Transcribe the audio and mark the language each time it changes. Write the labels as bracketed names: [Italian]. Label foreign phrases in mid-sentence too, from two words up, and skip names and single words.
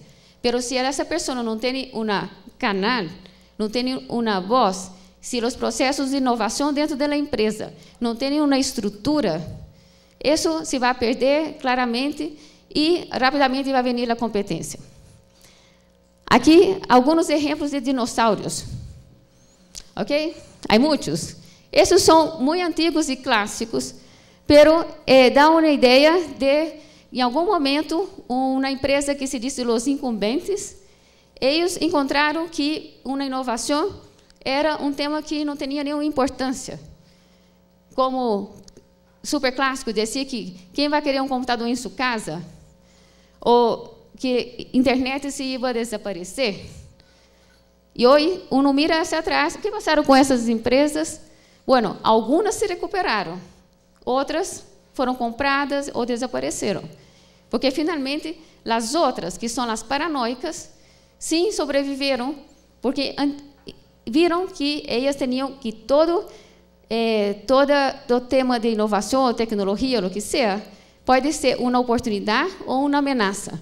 [Portuguese] Mas se essa pessoa não tem canal, não tem uma voz, se os processos de inovação dentro da empresa não têm uma estrutura, isso se vai perder claramente e rapidamente vai vir a competência. Aqui, alguns exemplos de dinossauros. [Spanish] ¿Ok? Hay muchos. Esos son muy antiguos y clásicos, pero da una idea de, [Portuguese] em algum momento, uma empresa que se diz [Spanish] Los Incumbentes, [Portuguese] eles encontraram que uma inovação era um tema que não tinha nenhuma importância. Como super clássico dizia que quem vai querer um computador em sua casa? Ou que a internet se ia desaparecer? E hoje, [Spanish] uno mira hacia atrás, [Portuguese] o que passaram com essas empresas? Bueno, algumas se recuperaram, outras foram compradas ou desapareceram. Porque, finalmente, as outras, que são as paranoicas, sim sobreviveram, porque viram que elas tinham que todo o tema de inovação, ou tecnologia, ou o que seja, pode ser uma oportunidade ou uma ameaça.